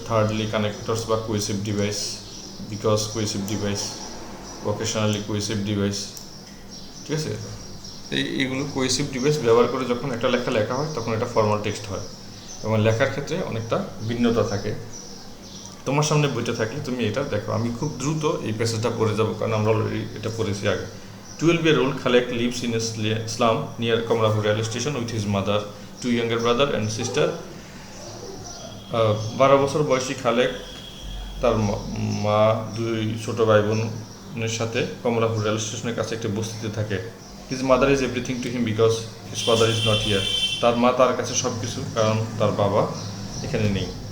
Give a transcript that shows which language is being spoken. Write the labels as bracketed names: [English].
[English] thirdly connectors বা cohesive device, because cohesive device, vocationally cohesive device, [Bangla] ঠিক আছে? এইগুলো কোহেসিভ ডিভাইস ব্যবহার করে যখন একটা লেখা হয় তখন এটা ফর্মাল টেক্সট হয়, এবং লেখার ক্ষেত্রে অনেকটা ভিন্নতা থাকে। তোমার সামনে বইটা থাকলে তুমি এটা দেখো। আমি খুব দ্রুত এই প্যাসেজটা পড়ে যাব, কারণ আমরা অলরেডি এটা পড়েছি আগে। [English] 12-year-old Khalek lives in a slum near Kamlapur railway station with his mother, 2 younger brother and sister. [Bangla] 12 বছর বয়সী খালেক তার মা, 2 ছোট ভাই বোনের সাথে কমলাপুর রেল স্টেশনের কাছে একটি বস্তিতে থাকে। [English] His mother is everything to him because his father is not here. [Bangla] তার মা তার কাছে সব কিছু, কারণ তার বাবা এখানে নেই।